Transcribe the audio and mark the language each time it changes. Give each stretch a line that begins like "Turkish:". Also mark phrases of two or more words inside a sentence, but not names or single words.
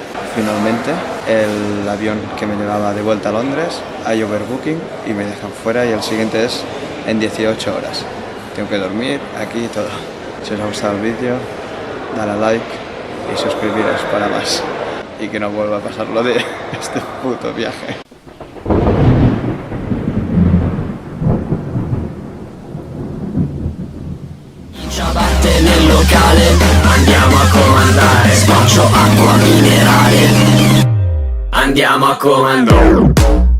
Spanish: Finalmente, el avión que me llevaba de vuelta a Londres hay overbooking y me dejan fuera, y el siguiente es en 18 horas. Tengo que dormir aquí y todo. Si os ha gustado el vídeo, dale a like y suscribiros para más. Y que no vuelva a pasar lo de este puto viaje.
Italian: Ciabatte nel locale, andiamo a comandare, sboccio acqua minerale, andiamo a comandare.